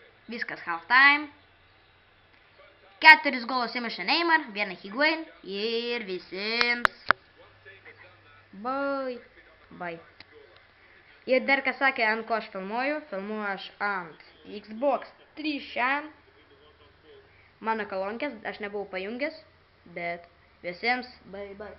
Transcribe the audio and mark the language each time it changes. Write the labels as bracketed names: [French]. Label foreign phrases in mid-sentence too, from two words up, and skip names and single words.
[Lithuanian] Viskas [English] half time. [Lithuanian] 4 golus įmušė Neymar, 1 Higuain ir visiems. Bye. Ir dar kas sakė, ant ko aš filmuoju aš ant Xbox 3 šiandien. Mano kolonkės, aš nebuvau pajungęs, bet visiems bye.